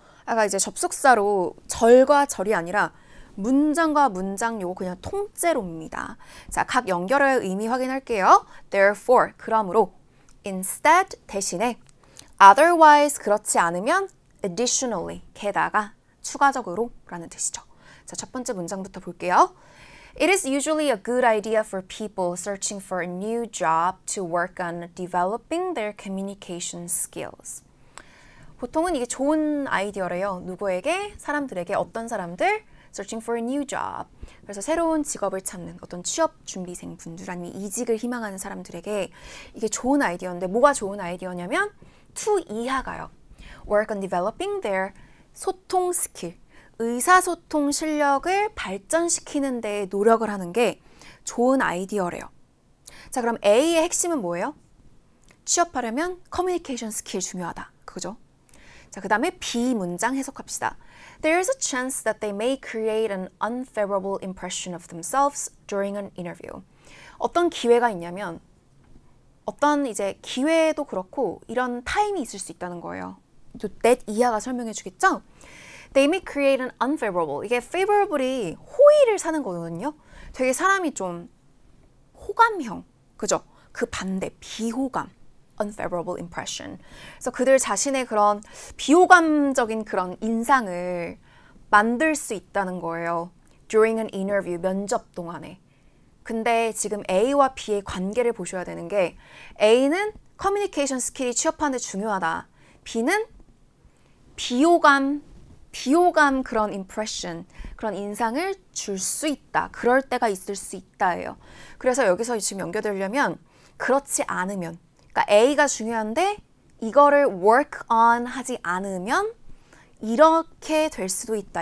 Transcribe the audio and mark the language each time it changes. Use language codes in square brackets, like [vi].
[ko] 아까 이제 접속사로 절과 절이 아니라 문장과 문장 요거 그냥 통째로입니다. 자, 각 연결어의 의미 확인할게요. Therefore, 그러므로, instead, 대신에, otherwise, 그렇지 않으면, additionally, 게다가, 추가적으로 라는 뜻이죠. 자, 첫 번째 문장부터 볼게요. [en] It is usually a good idea for people searching for a new job to work on developing their communication skills. [ko] 보통은 이게 좋은 아이디어래요. 누구에게? 사람들에게, 어떤 사람들? [en] Searching for a new job. [ko] 그래서 새로운 직업을 찾는 어떤 취업 준비생 분들, 아니면 이직을 희망하는 사람들에게 이게 좋은 아이디어인데, 뭐가 좋은 아이디어냐면 to 이하가요. [en] Work on developing their [ko] 소통 스킬, 의사소통 실력을 발전시키는 데 노력을 하는 게 좋은 아이디어래요. 자, 그럼 A의 핵심은 뭐예요? 취업하려면 커뮤니케이션 스킬 중요하다. 그죠? 자, 그 다음에 B 문장 해석합시다. [en] There is a chance that they may create an unfavorable impression of themselves during an interview. [ko] 어떤 기회가 있냐면, 어떤 이제 기회도 그렇고 이런 타임이 있을 수 있다는 거예요. 또 that 이하가 설명해 주겠죠? [en] They may create an unfavorable. [ko] 이게 favorable이 호의를 사는 거거든요. 되게 사람이 좀 호감형, 그죠? 그 반대, 비호감. [en] unfavorable impression. [ko] 그래서 그들 자신의 그런 비호감적인 그런 인상을 만들 수 있다는 거예요. [en] During an interview, [ko] 면접 동안에. 근데 지금 A와 B의 관계를 보셔야 되는 게, A는 커뮤니케이션 스킬이 취업하는 데 중요하다. B는 비호감 그런 impression, 그런 인상을 줄 수 있다. 그럴 때가 있을 수 있다예요. 그래서 여기서 지금 연결되려면 그렇지 않으면, 그러니까 A가 중요한데 이거를 work on 하지 않으면 이렇게 될 수도 있다.